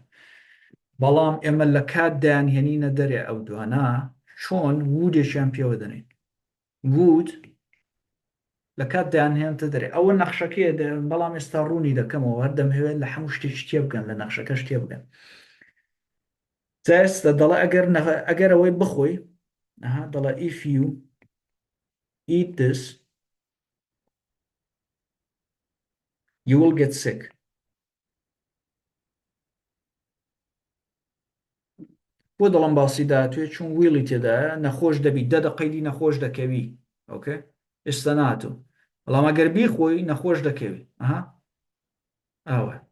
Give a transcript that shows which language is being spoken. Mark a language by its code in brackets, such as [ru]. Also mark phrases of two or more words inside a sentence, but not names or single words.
[ckb] بەڵام ئێمە لە کات دایانهێنینە دەرێ ئەو دوانە چۆن وودێکیان پێوە دەنین وود لە کات دایانهێنتە دەرێ ئەوە نەخشەکەیە بەڵام ئێستا ڕوونی دەکەمەوە هەر دەمەوێت لە هەموو شتێک تێ بگەن لە نەخشەکەش تێ بگەن. ئێستا دەڵێ ئەگەر ئەوەی بخۆی دەڵێ [en] if you eat this you will get sick. [ckb] بۆ دەڵم باسی داهاتوێ چون ویڵی تێدایە نەخۆش دەبی دەقەیدی نەخۆش دەکەوی ئۆکێ ئێستا ناتوو بەڵام ئەگەر بیخۆی نەخۆش دەکەوی ئەوە